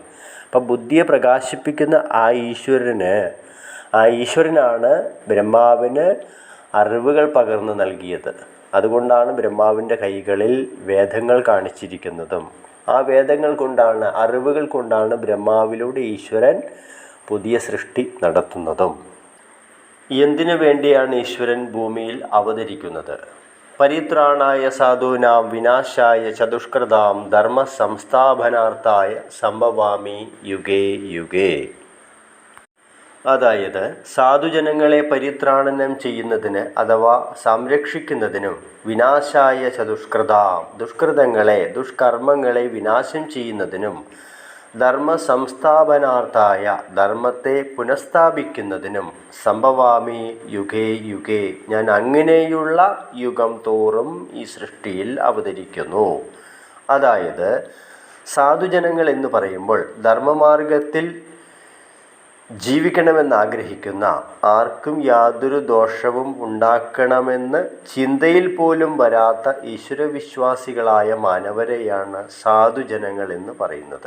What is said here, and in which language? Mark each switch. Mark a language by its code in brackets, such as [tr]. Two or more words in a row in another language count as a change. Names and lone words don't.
[ml] അപ്പം ബുദ്ധിയെ പ്രകാശിപ്പിക്കുന്ന ആ ഈശ്വരനാണ് ബ്രഹ്മാവിന് അറിവുകൾ പകർന്നു നൽകിയത്. അതുകൊണ്ടാണ് ബ്രഹ്മാവിൻ്റെ കൈകളിൽ വേദങ്ങൾ കാണിച്ചിരിക്കുന്നതും. ആ വേദങ്ങൾ കൊണ്ടാണ്, അറിവുകൾ കൊണ്ടാണ് ബ്രഹ്മാവിലൂടെ ഈശ്വരൻ പുതിയ സൃഷ്ടി നടത്തുന്നതും. എന്തിനു വേണ്ടിയാണ് ഈശ്വരൻ ഭൂമിയിൽ അവതരിക്കുന്നത്? [sa] പരിത്രാണായ സാധൂനാം വിനാശായ ചതുഷ്കൃതാം ധർമ്മ സംസ്ഥാപനാർത്ഥായ സംഭവാമി യുഗേ യുഗേ. [ml] അതായത് സാധുജനങ്ങളെ പരിത്രാണനം ചെയ്യുന്നതിന് അഥവാ സംരക്ഷിക്കുന്നതിനും, [sa] വിനാശായ ചതുഷ്കൃതാം [ml] ദുഷ്കൃതങ്ങളെ, ദുഷ്കർമ്മങ്ങളെ വിനാശം ചെയ്യുന്നതിനും, [sa] ധർമ്മ സംസ്ഥാപനാർത്ഥായ [ml] ധർമ്മത്തെ പുനഃസ്ഥാപിക്കുന്നതിനും, [sa] സംഭവാമി യുഗേ യുഗേ, [ml] ഞാൻ അങ്ങനെയുള്ള യുഗം തോറും ഈ സൃഷ്ടിയിൽ അവതരിക്കുന്നു. അതായത് സാധുജനങ്ങൾ എന്ന് പറയുമ്പോൾ ധർമ്മമാർഗത്തിൽ ജീവിക്കണമെന്ന് ആഗ്രഹിക്കുന്ന, ആർക്കും യാതൊരു ദോഷവും ഉണ്ടാക്കണമെന്ന് ചിന്തയിൽ പോലും വരാത്ത ഈശ്വരവിശ്വാസികളായ മാനവരെയാണ് സാധുജനങ്ങൾ എന്ന് പറയുന്നത്.